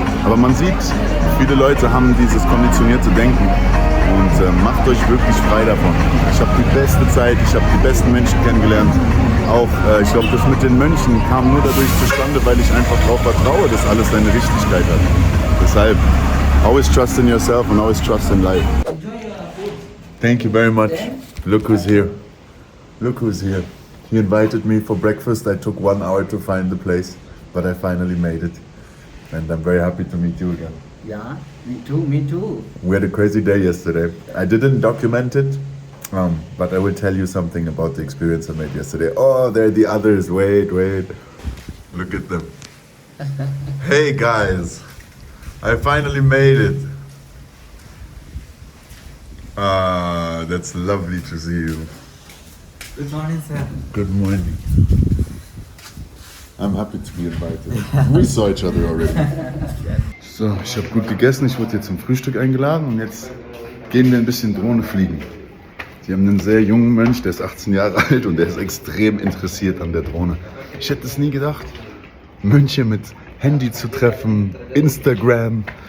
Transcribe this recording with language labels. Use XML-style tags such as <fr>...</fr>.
<de>Aber man sieht, viele Leute haben dieses konditionierte Denken und macht euch wirklich frei davon. Ich habe die beste Zeit, ich habe die besten Menschen kennengelernt. Auch, ich glaube, das mit den Mönchen kam nur dadurch zustande, weil ich einfach darauf vertraue, dass alles seine Richtigkeit hat. Deshalb,</de> <en>always trust in yourself and always trust in life. Thank you very much. Look who's here. Look who's here. He invited me for breakfast. I took 1 hour to find the place, but I finally made it. And I'm very happy to meet you again. Yeah, me too, me too. We had a crazy day yesterday. I didn't document it, but I will tell you something about the experience I made yesterday. Oh, there are the others. Wait. Look at them. Hey guys, I finally made it. Ah, that's lovely to see you. Good morning, sir. Good morning. I'm happy to be invited. We saw each other already.</en> <de>So, ich habe gut gegessen, ich wurde jetzt zum Frühstück eingeladen und jetzt gehen wir ein bisschen Drohne fliegen. Die haben einen sehr jungen Mönch, der ist 18 Jahre alt und der ist extrem interessiert an der Drohne. Ich hätte es nie gedacht, Mönche mit Handy zu treffen, Instagram.</de>